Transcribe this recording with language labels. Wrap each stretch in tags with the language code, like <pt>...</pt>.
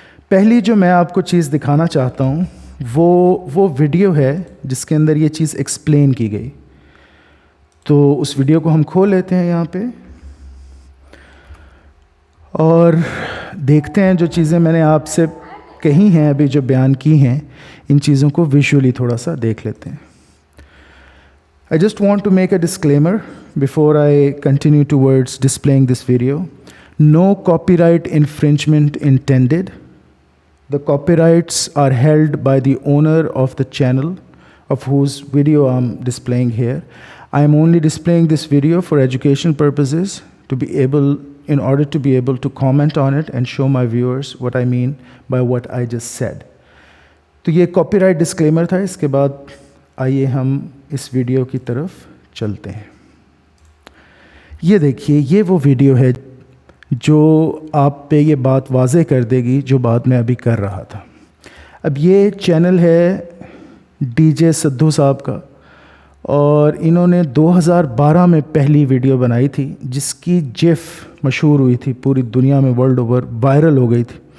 <ur>پہلی جو میں آپ کو چیز دکھانا چاہتا ہوں وہ ویڈیو ہے جس کے اندر یہ چیز ایکسپلین کی گئی، تو اس ویڈیو کو ہم کھول لیتے ہیں یہاں پہ اور دیکھتے ہیں جو چیزیں میں نے آپ سے کہی ہیں، ابھی جو بیان کی ہیں، ان چیزوں کو ویژولی تھوڑا سا دیکھ لیتے ہیں۔</ur> <en>I just want to make a disclaimer before I continue towards displaying this video. No copyright infringement intended. The copyrights are held by the owner of the channel of whose video I'm displaying here. I am only displaying this video for educational purposes, in order to be able to comment on it and show my viewers what I mean by what I just said.</en> <ur>تو یہ copy right disclaimer تھا، اس کے بعد آئیے ہم اس video کی طرف چلتے ہیں۔ یہ دیکھیے، یہ وہ ویڈیو ہے جو آپ پہ یہ بات واضح کر دے گی جو بات میں ابھی کر رہا تھا۔ اب یہ چینل ہے ڈی جے سدھو صاحب کا، اور انہوں نے 2012 میں پہلی ویڈیو بنائی تھی جس کی جف مشہور ہوئی تھی پوری دنیا میں، ورلڈ اوور وائرل ہو گئی تھی،</ur>